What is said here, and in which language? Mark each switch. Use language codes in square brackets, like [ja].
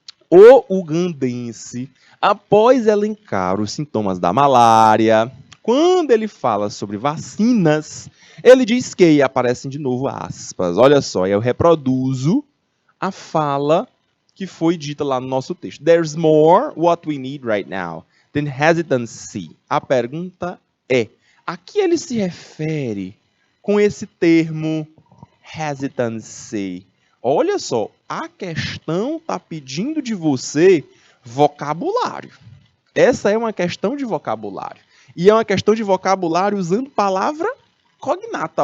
[pt] O ugandense, após elencar os sintomas da malária, quando ele fala sobre vacinas, ele diz que, e aparecem de novo aspas, olha só, eu reproduzo a fala que foi dita lá no nosso texto. [en] There's more what we need right now than hesitancy. [pt] A pergunta é, a que ele se refere com esse termo hesitancy? Olha só, a questão está pedindo de você vocabulário. Essa é uma questão de vocabulário. E é uma questão de vocabulário usando palavra cognata.